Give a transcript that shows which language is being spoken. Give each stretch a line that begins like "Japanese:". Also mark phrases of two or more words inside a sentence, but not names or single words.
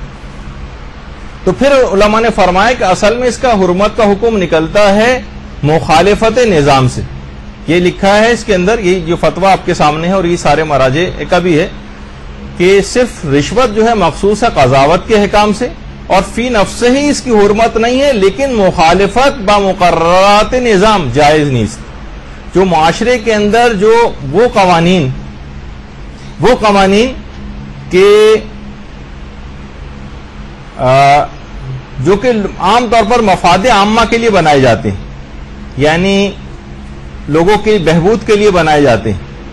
Urdu: تو پھر علماء نے فرمایا کہ اصل میں اس کا حرمت کا حکم نکلتا ہے مخالفت نظام سے. یہ لکھا ہے اس کے اندر، یہ جو فتویٰ آپ کے سامنے ہے اور یہ سارے مراجع کا بھی ہے کہ صرف رشوت جو ہے مخصوص ہے قضاوت کے احکام سے، اور فی نفس ہی اس کی حرمت نہیں ہے، لیکن
Persian: مخالفت با مقررات نظام
Urdu: جائز نہیں. جو معاشرے کے اندر جو وہ قوانین کہ جو کہ عام طور پر مفاد عامہ کے لیے بنائے جاتے ہیں، یعنی لوگوں کے بہبود کے لیے بنائے جاتے ہیں،